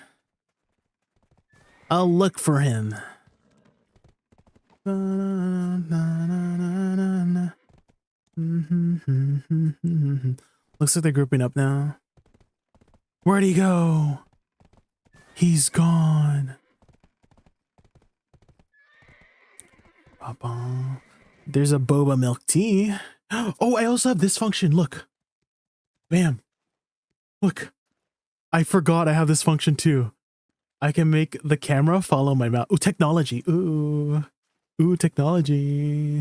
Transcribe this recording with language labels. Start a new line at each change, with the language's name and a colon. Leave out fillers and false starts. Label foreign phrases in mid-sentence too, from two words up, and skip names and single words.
English: I'll look for him. Looks like they're grouping up now. Where'd he go? He's gone. Ba-ba. There's a boba milk tea. Oh, I also have this function. Look. Bam. Look. I forgot I have this function too. I can make the camera follow my mouth. Ooh, technology. Ooh. Ooh, technology.